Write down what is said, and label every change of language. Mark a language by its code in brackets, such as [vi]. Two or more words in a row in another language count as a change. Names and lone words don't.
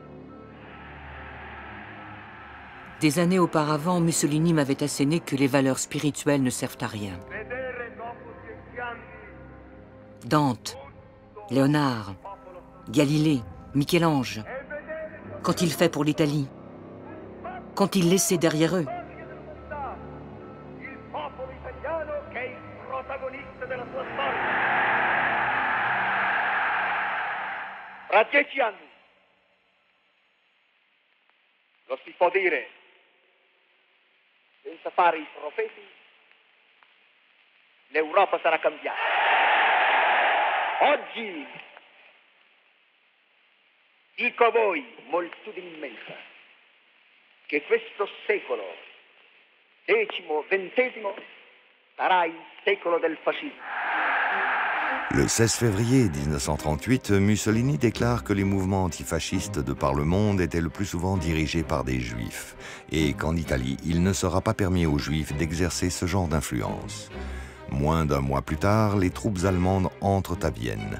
[fr] Des années auparavant, Mussolini m'avait asséné que les valeurs spirituelles ne servent à rien. Dante, Léonard, Galilée, Michel-Ange, qu'ont-ils fait pour l'Italie? Qu'ont-ils laissé derrière eux? [it] Fra 10 anni, lo si può dire, senza fare i profeti, l'Europa sarà cambiata. Oggi, dico a voi, moltitudine immensa, che questo secolo, XX, sarà il secolo del fascismo. [fr] Le 16 février 1938, Mussolini déclare que les mouvements antifascistes de par le monde étaient le plus souvent dirigés par des juifs et qu'en Italie, il ne sera pas permis aux juifs d'exercer ce genre d'influence. Moins d'un mois plus tard, les troupes allemandes entrent à Vienne.